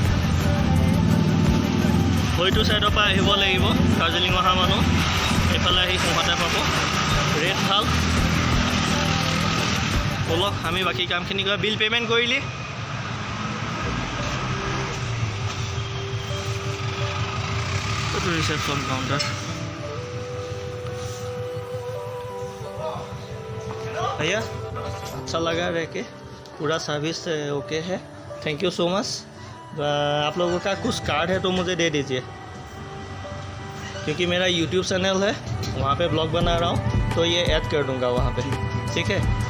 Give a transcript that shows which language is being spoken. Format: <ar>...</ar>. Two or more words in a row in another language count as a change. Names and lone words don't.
<as>হয়টো ছাইডৰ পৰা আহিব লাগিব, দাৰ্জিলিং অহা মানুহ এইফালে আহি সোঁহাতে পাব। ৰেট ভাল। ব'লক আমি বাকী কামখিনি কৰা। বিল পে'মেণ্ট কৰিলি? এইটো ৰিচেপশ্যন কাউণ্টাৰ।</as> <hi>भैया अच्छा लगा रह के, पूरा सर्विस ओके है,</hi> <en>thank you so much.</en> <hi>आप लोगों का कुछ कार्ड है तो मुझे दे दीजिए, क्योंकि मेरा यूट्यूब चैनल है, वहाँ पे ब्लॉग बना रहा हूँ, तो ये ऐड कर दूँगा वहाँ पे, ठीक है।</hi>